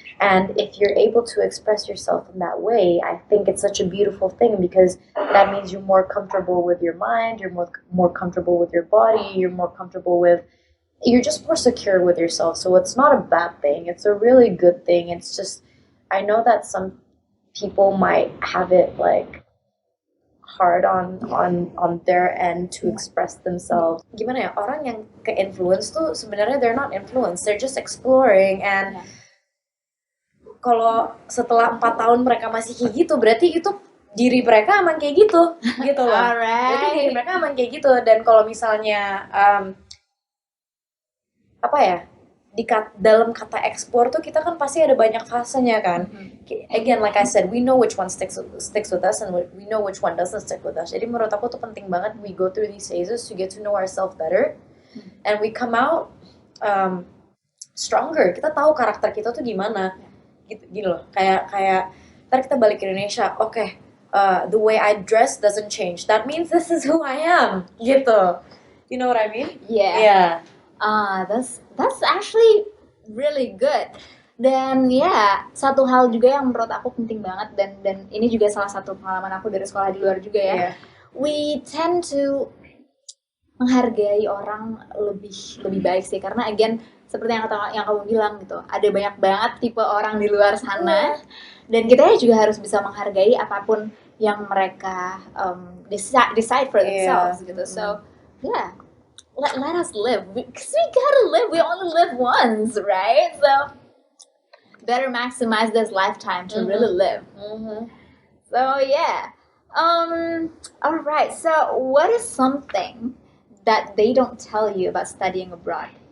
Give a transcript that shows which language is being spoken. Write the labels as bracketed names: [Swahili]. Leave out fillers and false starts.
[English] And if you're able to express yourself in that way, I think it's such a beautiful thing, because that means you're more comfortable with your mind, you're more comfortable with your body, you're just more secure with yourself. So it's not a bad thing, it's a really good thing. It's just, I know that some people might have it hard on their end to express themselves. [Indonesian] Gimana ya, orang yang ke-influence tuh sebenarnya [English] they're not influenced, they're just exploring. [Indonesian] And kalau setelah 4 tahun mereka masih kayak gitu, berarti itu diri mereka emang kayak gitu gitu loh. Berarti diri mereka emang kayak gitu. Dan kalau misalnya apa ya, dalam kata ekspor tuh kita kan pasti ada banyak fasenya kan. [English] Again, like I said, we know which one sticks with us and we know which one doesn't stick with us. [Indonesian] Jadi menurut aku tuh penting banget [English] we go through these phases to get to know ourselves better, and we come out stronger. [Indonesian] Kita tahu karakter kita tuh gimana. Gitu loh. Kayak ntar kita balik ke Indonesia, okay, [English] the way I dress doesn't change. That means this is who I am. Gitu. You know what I mean? Yeah. That's actually really good. [Indonesian] Dan ya, satu hal juga yang menurut aku penting banget, dan ini juga salah satu pengalaman aku dari sekolah di luar juga ya. [English] Yeah. We tend to [Indonesian] menghargai orang lebih baik sih, karena again seperti yang kamu bilang gitu, ada banyak banget tipe orang di luar sana, dan kita juga harus bisa menghargai apapun yang mereka [English] decide for themselves [Indonesian] gitu. [English] So yeah, let us live, because we gotta live, we only live once, right? So better maximize this lifetime to really live. So yeah, all right, so what is something that they don't tell you about studying abroad?